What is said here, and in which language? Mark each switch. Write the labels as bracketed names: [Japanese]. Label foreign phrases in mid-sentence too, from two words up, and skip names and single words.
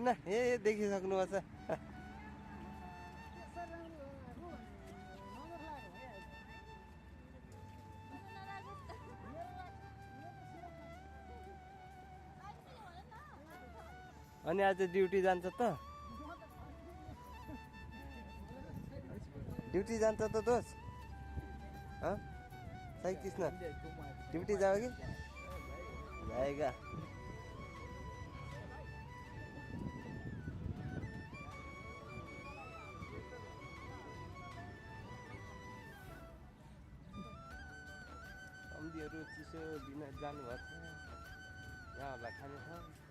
[Nepali] देखिसक्नुपर्छ। अनि आज ड्युटी जान्छ त? ड्युटी जान्छ त दोस्त? [Hindi] साई कृष्ण ड्यूटी जाओगे? जाएगा। [Nepali] अम्बीहरू चिसो दिन जानुभएको छ। यहाँहरूलाई खाने छ।